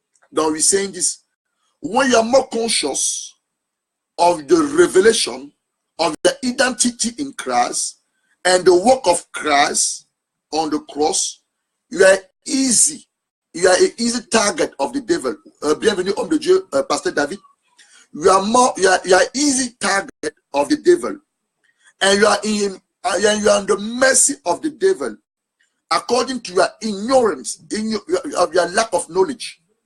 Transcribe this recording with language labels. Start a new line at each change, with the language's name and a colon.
English: Now we're saying this: when you are more conscious of the revelation of the identity in Christ and the work of Christ on the cross, you are easy. You are an easy target of the devil.
French: Bienvenue, homme de Dieu, Pasteur David.
English: You are easy target of the devil, and you are in the mercy of the devil, according to your ignorance, of your lack of knowledge.